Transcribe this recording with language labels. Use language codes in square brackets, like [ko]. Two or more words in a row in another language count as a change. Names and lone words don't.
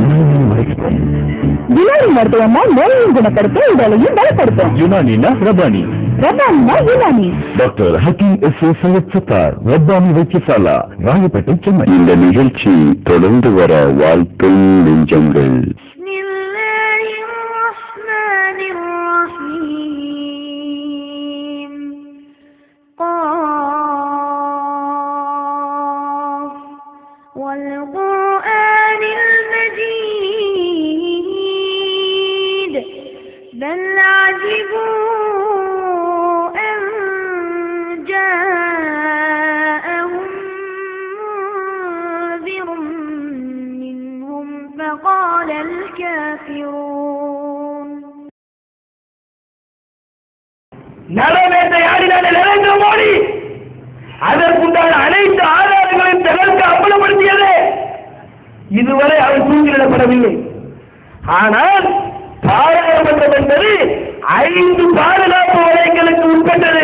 [ta] யுனானி மருத்துவமா நோயையும் குணப்படுத்த உடலையும் பலப்படுத்தும். யுனானினா ரபானி, ரபானினா யுனானி. டாக்டர் ஹக்கீம் எஸ். சையத் சத்தார், ரப்பானி வைத்தியசாலா, ராயப்பேட்டை, சென்னை. இந்த நிகழ்ச்சி தொடர்ந்து வர வாழ்த்தும் நெஞ்சங்கள். [ar] والقرآن المجيد بل عجبوا أن جاءهم منذر منهم فقال الكافرون [ta] நரவேட்டையாடினான நரேந்திர மோடி அதற்குண்டான அனைத்து ஆதாரங்களையும் தனக்கு அம்பலப்படுத்தியது. இதுவரை அவர் தூக்கிலிடப்படவில்லை. ஆனால் பாராளுமன்றம் என்பது 5 பாதுகாப்பு வலைகளுக்கு உட்பட்டது.